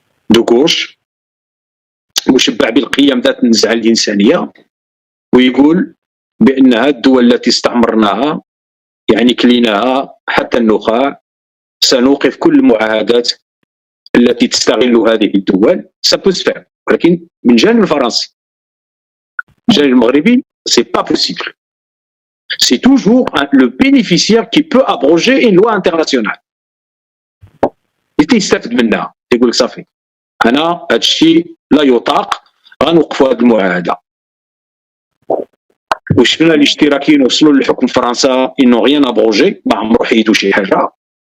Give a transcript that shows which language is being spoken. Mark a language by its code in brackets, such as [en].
[fr] دو غوش [ar] مشبع بالقيم ذات النزعة الإنسانية ويقول بأنها الدول التي استعمرناها يعني كليناها حتى النخاع سنوقف كل المعاهدات التي تستغل هذه الدول. [fr] سابوسفير، [ar] ولكن من جانب الفرنسي من جانب المغربي [fr] c'est pas possible. C'est toujours le bénéficiaire qui peut abroger une loi internationale. [ar] يستفد منها يقول لك صافي انا هذا الشيء لا يطاق غنوقفوا هذه المعاهده. وشفنا الاشتراكيين وصلوا للحكم فرنسا انه [fr] غيان ابروجي [ar] ما عمرو حيدوا شي حاجه.